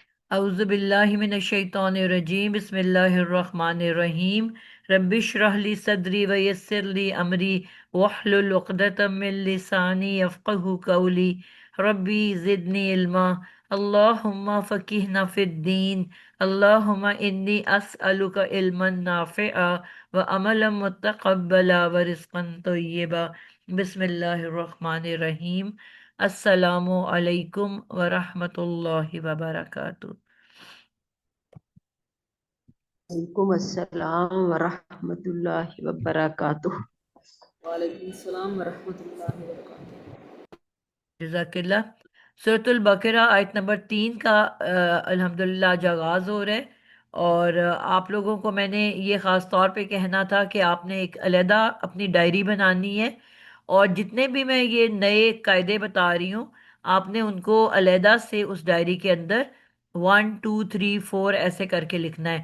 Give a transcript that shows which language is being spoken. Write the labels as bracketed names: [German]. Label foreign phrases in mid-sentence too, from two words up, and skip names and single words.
[Arabic] أعوذ بالله من الشيطان الرجيم بسم الله الرحمن الرحيم رب اشرح لي صدري ويسر لي أمري واحلل عقدة من لساني يفقهوا قولي رب زدني علما اللهم فقهنا في الدين اللهم إني أسألك علما نافعا وعملا متقبلا ورزقا طيبا بسم الله الرحمن الرحيم السلام عليكم ورحمة الله وبركاته. وعليكم السلام ورحمة الله وبركاته. وعليكم السلام ورحمة الله وبركاته. جزاك الله. [Urdu] سورۃ البقرہ آیت نمبر 3 کا الحمدللہ آج آغاز ہو رہا ہے. اور آپ لوگوں کو میں نے یہ خاص طور پہ کہنا تھا کہ آپ نے ایک علیحدہ اپنی ڈائری بنانی ہے، اور جتنے بھی میں یہ نئے قاعدے بتا رہی ہوں آپ نے ان کو علیحدہ سے اس ڈائری کے اندر 1 2 3 4 ایسے کر کے لکھنا ہے.